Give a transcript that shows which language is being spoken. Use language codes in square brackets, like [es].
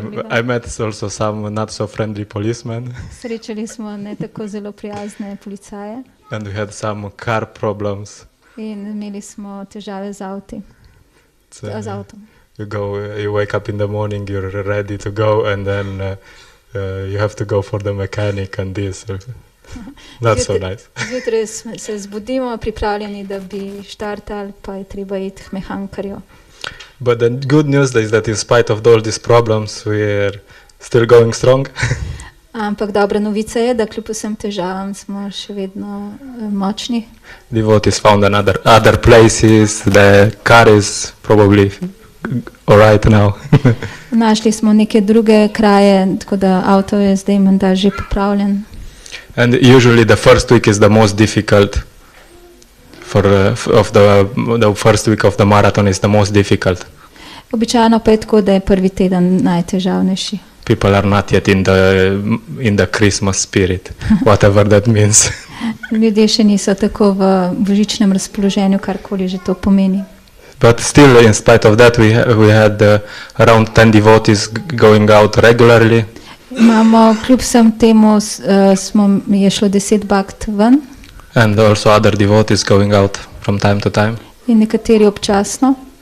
[en] I met also some not so friendly policemen. [sl] Srečali smo ne tako zelo prijazne policaje. [en] And we had some car problems. [sl] In imeli smo težave z avtom. [en] You wake up in the morning, you're ready to go, and then you have to go for the mechanic and this. Not so nice. [sl] Zjutraj se zbudimo, pripravljeni, da bi štartali, pa je treba iti k mehankarju. [en] But the good news is that in spite of all these problems, we are still going strong. [sl] Ampak dobra novica je, da kljub vsem težavam smo še vedno močni. [en] Devotees found other places. The car is probably all right now. [sl] Našli smo neke druge kraje, tako da avto je zdaj menda že popravljen. [en] And usually the first week is the most difficult. The first week of the marathon is the most difficult. [sl] Običajno pa je tako, da je prvi teden najtežavnejši. [en] People are not yet in the Christmas spirit, whatever that means. [sl] Ljudje še niso tako v božičnem razpoloženju, karkoli že to pomeni. [en] But still, in spite of that, we had around 10 devotees going out regularly. [sl] Imamo, kljub vsem temu, je šlo 10 bhakt ven. [en] And also other devotees going out from time to time. [sl] In nekateri občasno.